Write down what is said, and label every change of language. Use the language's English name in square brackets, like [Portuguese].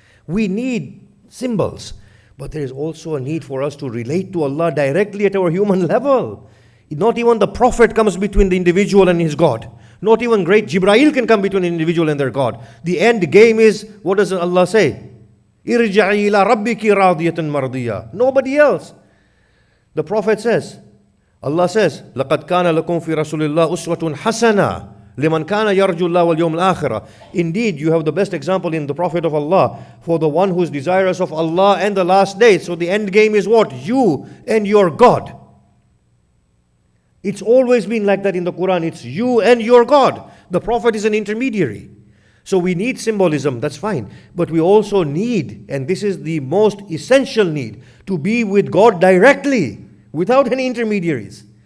[English] We need symbols. But there is also a need for us to relate to Allah directly at our human level. Not even the Prophet comes between the individual and his God. Not even great Jibreel can come between an individual and their God. The end game is, what does Allah say? [Arabic] Irja'i ila rabbiki radiyatan mardiya. [English] Nobody else. The Prophet says, Allah says, [Arabic] لَقَدْ كَانَ لَكُمْ فِي رَسُولِ اللَّهِ أُسْوَةٌ حَسَنَةٌ لِمَنْ كَانَ يَرْجُو اللَّهَ وَالْيَوْمَ الْآخِرَةِ. [English] Indeed, you have the best example in the Prophet of Allah for the one who is desirous of Allah and the last day. So the end game is what? You and your God. It's always been like that in the Quran. It's you and your God. The Prophet is an intermediary. So we need symbolism, that's fine. But we also need, and this is the most essential need, to be with God directly, without any intermediaries.